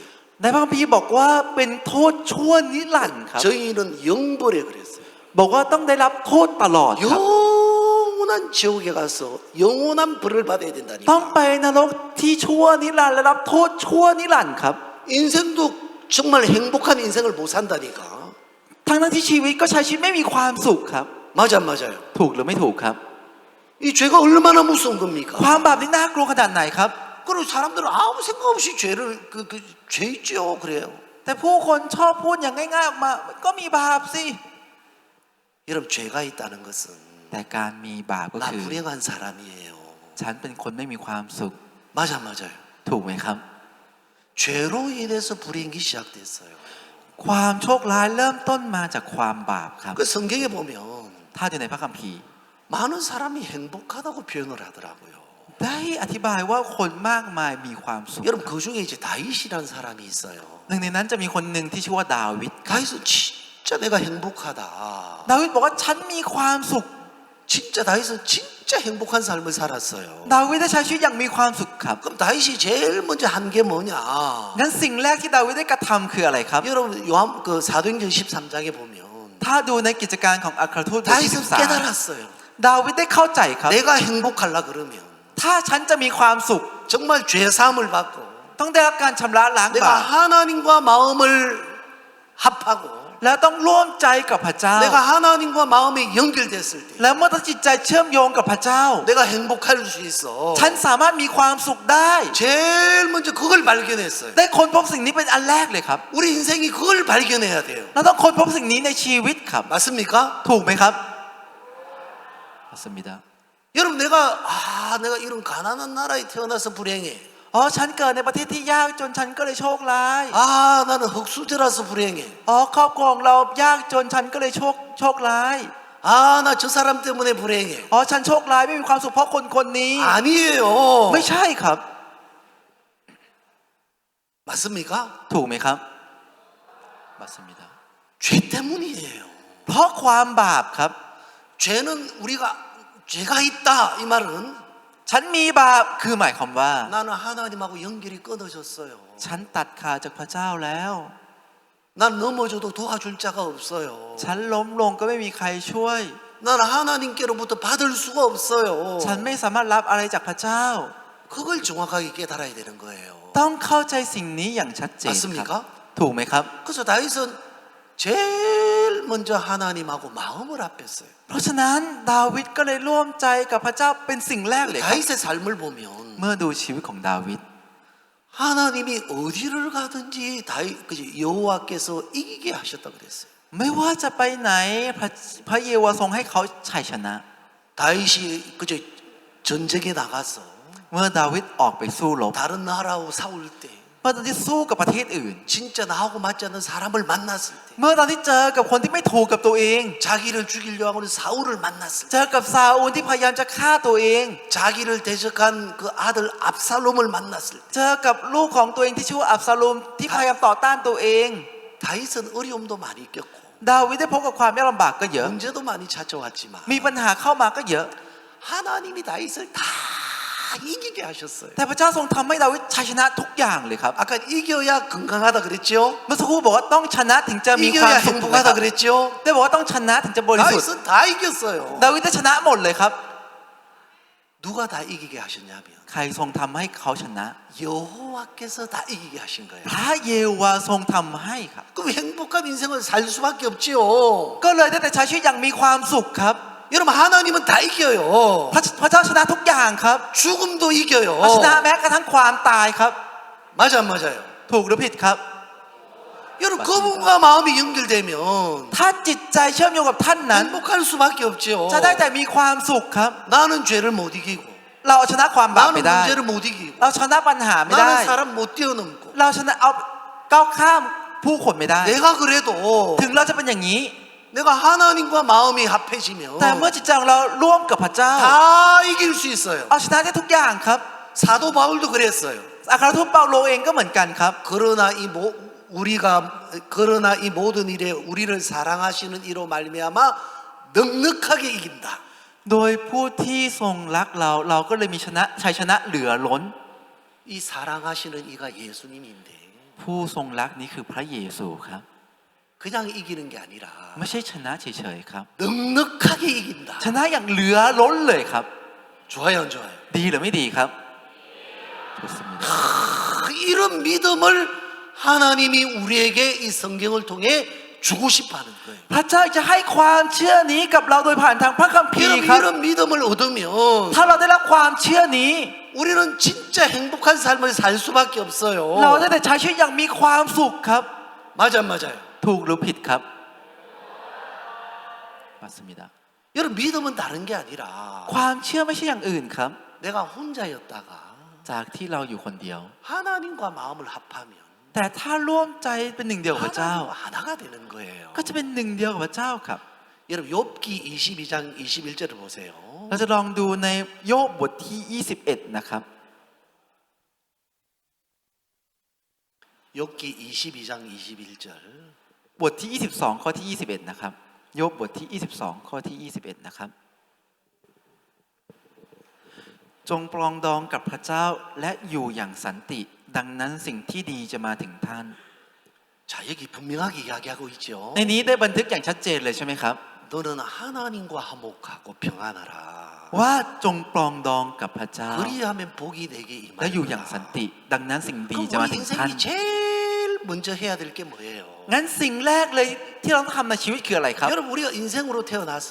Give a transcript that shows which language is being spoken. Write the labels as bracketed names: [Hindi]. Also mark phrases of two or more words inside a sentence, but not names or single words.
[Thai] ในพระคัมภีร์บอกว่าเป็นโทษชั่วนิรันดร์ครับ [Korean] 저희는 영벌에 그랬어요. [Thai] บอกว่าต้องได้รับโทษตลอดครับ [Korean] 영원한 지옥에 가서 영원한 벌을 받아야 [Thai] ต้อง [Korean] 된다니까. [Thai] ไปนรกที่ชั่วนิรันดร์และรับโทษชั่วนิรันดร์ครับ [Korean] 인생도 정말 행복한 인생을 못 산다니까. [Thai] ทั้งที่ชีวิตก็ใช้ชีวิตไม่มีความสุขครับ [Korean] 맞아 맞아요. [Thai] ถูกหรือไม่ถูกครับ [Korean] 이 죄가 얼마나 무서운 겁니까? [Thai] ความบาปนี่น่ากลัวขนาดไหนครับ [Korean] 그리고 사람들은 아무 생각 없이 죄를 죄 있죠 그래요. [Thai] แต่ผู้คนชอบพูดอย่างง่ายๆออกมาก็มีบาปสิ [Korean] 여러분 죄가 있다는 것은 [Thai] แต่การมีบาปก็ [Korean] 나 [Thai] คือ [Korean] 불행한 사람이에요. [Thai] ฉันเป็นคนไม่มีความสุข [Korean] 맞아 맞아요. [Thai] ถูกไหมครับ [Korean] 죄로 인해서 불행이 시작됐어요. [Thai] ความโชคร้ายเริ่มต้นมาจากความบาปครับ [Korean] 그 성경에 보면 [Thai] ถ้าดูในพระคัมภีร์ [Korean] 많은 사람이 행복하다고 표현을 하더라고요. [Thai] ได้อธิบายว่าคนมากมายมีความสุข [Korean] 여러분 그 중에 이제 다윗이라는 사람이 있어요. [Thai] หนึ่งในนั้นจะมีคนหนึ่งที่ชื่อว่าดาวิด [Korean] 다윗은 진짜 내가 행복하다. [Thai] ดาวิดบอกว่าฉันมีความสุข [Korean] 진짜 다윗은 진짜 행복한 삶을 살았어요. [Thai] ดาวิดได้ใช้ชีวิตอย่างมีความสุขครับ [Korean] 그럼 다윗이 제일 먼저 한 게 뭐냐? [Thai] งั้นสิ่งแรกที่ดาวิดได้กระทำคืออะไรครับ [Korean] 여러분 요한 그 사도행전 13장에 보면 [Thai] ถ้าดูในกิจการของอัครทูตบทที่ [Korean] 다윗은 13 깨달았어요. [Thai] ดาวิดได้เข้าใจครับ [Korean] 내가 행복하려 그러면 [Thai] ถ้าฉันจะมีความสุข [Korean] 정말 죄 사함을 받고 [Thai] ต้องได้รับการชำระล้าง [Korean] 내가 [Thai] บาป [Korean] 하나님과 마음을 합하고 [Thai] แล้วต้องร่วมใจกับพระเจ้า [Korean] 내가 하나님과 마음이 연결됐을 때 [Thai] แล้วเมื่อจิตใจเชื่อมโยงกับพระเจ้า [Korean] 내가 행복할 수 있어. [Thai] ฉันสามารถมีความสุขได้ [Korean] 제일 먼저 그걸 발견했어요. [Thai] ได้ค้นพบสิ่งนี้เป็นอันแรกเลยครับ [Korean] 우리 인생이 그걸 발견해야 돼요. [Thai] เราต้องค้นพบสิ่งนี้ในชีวิตครับ [Korean] 맞습니까? [Thai] ถูกไหมครับ 맞습니다 [Korean] 여러분 내가 이런 가난한 나라에 태어나서 불행해. [Thai] อ๋อฉันเกิดในประเทศที่ยากจนฉันก็เลยโชคร้าย [Korean] 나는 흙수저라서 불행해. [Thai] อ๋อครอบครัวของเรายากจนฉันก็เลยโชคร้าย [Korean] 나 저 사람 때문에 불행해. [Thai] อ๋อฉันโชคร้ายไม่มีความสุขเพราะคนคนนี้ [Korean] 아니에요. [Thai] ไม่ใช่ครับ [Korean] 맞습니까? [Thai] ถูกไหมครับ 맞습니다 [Korean] 죄 때문이에요. [Thai] เพราะความบาปครับ [Korean] 죄는 우리가 죄가 있다 이 말은 [Thai] ฉันมีบาปคือหมายความว่า [Korean] 나는 하나님하고 연결이 끊어졌어요. [Thai] ฉันตัดขาดจากพระเจ้าแล้ว [Korean] 난 넘어져도 도와줄 자가 없어요. [Thai] ฉันล้มลงก็ไม่มีใครช่วย [Korean] 나는 하나님께로부터 받을 수가 없어요. [Thai] ฉันไม่สามารถรับอะไรจากพระเจ้า [Korean] 그걸 정확하게 깨달아야 되는 거예요. [Thai] ต้องเข้าใจสิ่งนี้อย่างชัดเจนครับ [Korean] 맞습니까? [Thai] ถูกไหมครับ [Korean] 그래서 다윗은 제일 먼저 하나님하고 마음을 합했어요. [Thai] เพราะฉะนั้นดาวิดก็เลยร่วมใจกับพระเจ้าเป็นสิ่งแรกเลยครับ [Korean] 다윗의 삶을 보면 [Thai] เมื่อดูชีวิตของดาวิด [Korean] 하나님이 어디를 가든지 여호와께서 이기게 하셨다 그랬어요. [Thai] ไม่ว่าจะไปไหนพระเยโวาทรงให้เขาชัยชนะ [Korean] 다윗이 전쟁에 나가서 [Thai] เมื่อดาวิดออกไปสู้รบ [Korean] 다른 나라하고 싸울 때 [Thai] เมื่อตอนที่สู้กับประเทศอื่น [Korean] 진짜 나하고 맞지 않는 사람을 만났을 때 [Thai] เมื่อตอนที่เจอกับคนที่ไม่ถูกกับตัวเอง [Korean] 자기를 죽이려고 하는 사울을 만났을 [Thai] เจอกับซาอูลที่พยายามจะฆ่าตัวเอง [Korean] 때 자기를 대적한 그 아들 압살롬을 만났을 때 [Thai] เจอกับลูกของตัวเองที่ชื่อว่าอับซาลูมที่พยายามต่อต้านตัวเอง [Korean] 다윗은 어려움도 많이 겪고 [Thai] ดาวิดได้พบกับความยากลำบากก็เยอะ [Korean] 문제도 많이 찾아왔지만 [Thai] มีปัญหาเข้ามาก็เยอะ [Korean] 하나님이 다윗을 다 이기게 하셨어요. [Thai] แต่พระเจ้าทรงทำให้ดาวิดชัยชนะทุกอย่างเลยครับ [Korean] 아까 이겨야 건강하다 그랬죠? [Thai] เมื่อสักครู่บอกว่าต้องชนะถึงจะมีความ [Korean] 이겨야 [Thai] สุขถูกไหมค [Korean] 행복하다 [Thai] รับ [Korean] 그랬죠? [Thai] ได้บอกว่าต้องชนะถึงจะบริสุทธิ์ [Korean] 다윗은 다 이겼어요. [Thai] ดาวิดได้ชนะหมดเลยครับ [Korean] 누가 다 이기게 하셨냐면 [Thai] ใครทรงทำให้เขาชนะ [Korean] 여호와께서 다 이기게 하신 거예요. [Thai] พระเยโวาห์ทรงทำให้ครับ [Korean] 그럼 행복한 인생을 살 수밖에 없지요. [Thai] ก็เลยได้แต่ใช้ชีวิตอย่างมีความสุขครับ [Korean] 여러분 하나님은 다 이겨요. [Thai] พระเจ้าชนะทุกอย่างครับ [Korean] 죽음도 이겨요. [Thai] พระชนะแม้กระทั่งความตายครับ [Korean] 맞아 안 맞아요? [Thai] ถูกหรือผิดครับ [Korean] 여러분 그분과 마음이 연결되면 [Thai] ถ้าจิตใจเชื่อมโยงกับท่านนั้น [Korean] 행복할 수밖에 없지요. [Thai] จะได้แต่มีความสุขครับ [Korean] 나는 죄를 못 이기고 [Thai] เราเอาชนะความบาป [Korean] 나는 [Thai] ไม่ได้ [Korean] 문제를 못 이기고 [Thai] เราชนะปัญหาไม่ได้ [Korean] 나는 사람 못 뛰어넘고 [Thai] เราชนะเอาก้าวข้ามผู้คนไม่ได้ [Korean] 내가 그래도 [Thai] ถึงเราจะเป็นอย่างนี้ [Korean] 내가 하나님과 마음이 합해지면 [Thai] แต่เมื่อจิตใจของเราร่วมกับพระเจ้า [Korean] 다 이길 수 있어요. [Thai] เอาชนะได้ทุกอย่างครับ [Korean] 사도 바울도 그랬어요. [Thai] อัครทูตเปาโลเองก็เหมือนกันครับ [Korean] 그러나 이 모든 일에 우리를 사랑하시는 이로 말미암아 넉넉하게 이긴다. [Thai] โดยผู้ที่ทรงรักเราเราก็เลยมีชัยชนะเหลือล้น [Korean] 이 사랑하시는 이가 예수님인데 [Thai] ผู้ทรงรักนี้คือพระเยซูครับ [Korean] 그냥 이기는 게 아니라 [Thai] ไม่ใช่ชนะเฉยๆครับ [Korean] 넉넉하게 이긴다. [Thai] ชนะอย่างเหลือล้นเลยครับ [Korean] 좋아요, 안 좋아요? [Thai] ดีหรือไม่ดีครับ 좋습니다. [Korean] 이런 믿음을 하나님이 우리에게 이 성경을 통해 주고 싶어하는 거예요. [Thai] พระเจ้าจะให้ความเชื่อนี้กับเราโดยผ่านทางพระคัมภีร์ [Korean] 여러분 [Thai] ครับ [Korean] 이런 믿음을 얻으면 [Thai] ถ้าเราได้รับความเชื่อนี้ [Korean] 우리는 진짜 행복한 삶을 살 수밖에 없어요. [Thai] เราได้แต่ใช้ชีวิตอย่างมีความสุขครับ [Korean] 맞아, 안 맞아요? [Thai] ถูกหรือผิดครับ 맞습니다. [Korean] 여러분 믿음은 다른 게 아니라 [Thai] ความเชื่อไม่ใช่อย่างอื่นครับ [Korean] 내가 혼자였다가 [Thai] จากที่เราอยู่คนเดียว [Korean] 하나님과 마음을 합하면 [Thai] แต่ถ้าร่วมใจเป็นหนึ่งเดียวกับพระเจ้า [Korean] 하나님과 하나가 되는 거예요. [Thai] ก็จะเป็นหนึ่งเดียวกับพระเจ้าครับ [Korean] 여러분 욥기 22장 21절을 보세요. [Thai] เราจะลองดูในโยบบทที่ 21 นะครับ [Korean] 욥기 22장 21절 [Thai] บทที่ 22 ข้อที่ 21 นะครับโยบบทที่ 22 ข้อที่ 21 นะครับจงปรองดองกับพระเจ้าและอยู่อย่างสันติดังนั้นสิ่งที่ดีจะมาถึงท่าน [Korean] 자 여기 분명하게 이야기하고 있죠. [Thai] ในนี้ได้บันทึกอย่างชัดเจนเลยใช่ไหมครับ [Korean] 너는 하나님과 화목하고 평안하라. [Thai] ว่าจงปรองดองกับพระเจ้า [Korean] 그리하면 복이 내게 [Thai] และอยู่อย่างสัน [Korean] 임하리라. [Thai] ติดังนั้นสิ่งดี [Korean] 그럼 [Thai] จะมา [Korean] 우리 [Thai] ถึงท่าน [Korean] 인생이 제일 먼저 해야 될 게 뭐예요? [Thai] งั้นสิ่งแรกเลยที่เราต้องทำในชีวิตคืออะไรครับ [Korean] 여러분 우리가 인생으로 태어나서